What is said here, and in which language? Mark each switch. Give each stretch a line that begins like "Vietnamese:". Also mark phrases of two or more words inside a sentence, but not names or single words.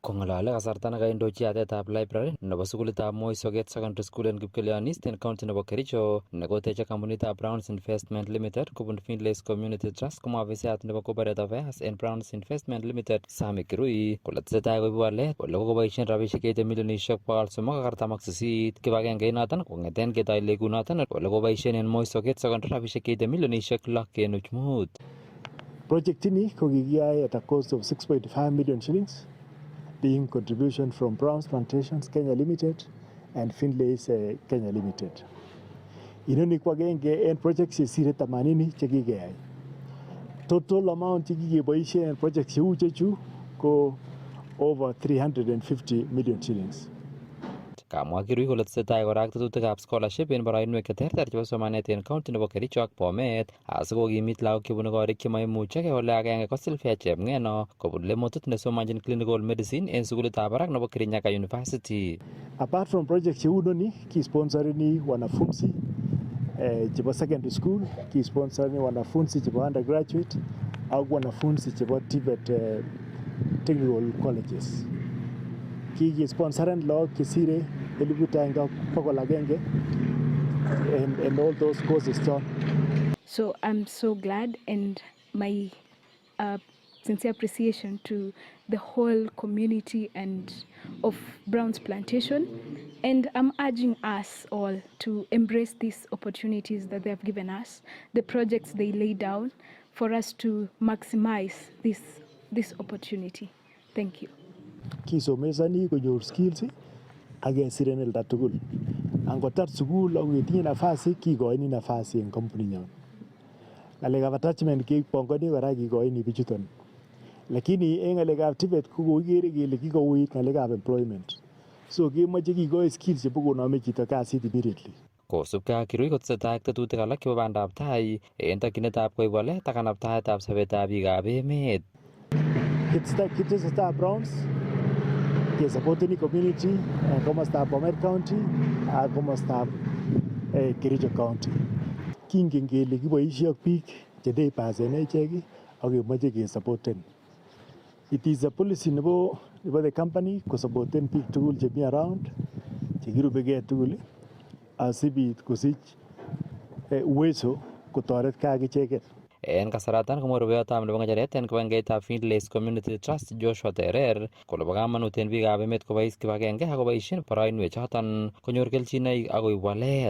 Kalenjin: Kong'alale kasarta nekaindochi yatetab library nebo sukulitab Moi Soget Secondary School en Kipkelionis en county nebo Kericho nekoteche kampunitab Browns Investment Limited kubun Finlays Community Trust komwa ofisiat nebo
English: Corporate Affairs
Kalenjin: en Browns Investment Limited Sami Kirui kole tesetai koibu walet ole kokoboisien rabisiek cheite milionisiek 348 kibagenge inoton kong'eten ketoi legunoton ole koboisien en Moi Soget Secondary rabisiek cheite milionisiek 6.5.
English: Project
Kalenjin: ini ko kikiyoe
English: at a cost of 6.5 million shillings, being contribution from Browns Plantations Kenya Limited and Finlays Kenya Limited.
Kalenjin: Inoni ko agenge en projects chesire 80 chekikeyai.
English: Total amount
Kalenjin: chekikeboisien en projects cheu chechu ko
English: over 350 million shillings.
Kalenjin: Kamwa Kirui kole tesetai kora ak tetutikab scholarship en boroinwek cheterter chebo somanet en county nebo Kericho ak Bomet asikokimit lagok chebune korik chemaimuchegei ole agenge ko Sylvia Chepng'eno kobun lemotut nesomonjin
English: clinical medicine
Kalenjin: en sukulitab barak nebo Kirinyaga University.
English: Apart from
Kalenjin: project cheu noni, kisponsorini wanafunzi chebo
English: secondary school,
Kalenjin: kisponsorini wanafunzi chebo undergraduate au wanafunzi chebo
English: TVET technical colleges.
Kalenjin: Kikisponsoran lagok chesire 1,100
English: and all those courses done. So I'm so glad, and my sincere appreciation to the whole community and of Browns Plantation, and I'm urging us all to embrace these opportunities that they have given us, the projects they lay down, for us to maximize this opportunity. Thank you.
Kalenjin: Kisomesani konyor skills ak kesiren olda tugul. Angotar sukul ak ketinye nafasi kikoini nafasi en kampuninyon. Ng'alekab attachment kepongoni kora kikoini bichuton. Lakini en ng'alekab TVET ko kokikere kele kikouit ng'alekab employment. So kemoche kikoi skills chebo konome chito kasit immediately. Kosubkei ak Kirui kotesetai ak tetutik alak chebo bandab tai en tokyinetab koib walet ak kanabtaetab sobetab biikab emet. Kitesetai Browns kesupporteni community en komostab Bomet County ak komostab Kericho County. Kingen kele kiboisie ak biik che en echek ak kemoche kesupporten.
English: It is a policy
Kalenjin: nebo
English: the company
Kalenjin: kosupporten biik tugul chemi around chekirubegei tugul asibit kosich uwezo kotoretkei ak icheket. En kasaratan komwa rubeyotab nebo ng'echeret en kibagengeitab Finlays Community Trust Joshua Terer kole bo kamanut en biikab emet kobois kibagenge ak koboisien boroinwek choton konyor kelchinoik ak koib walet.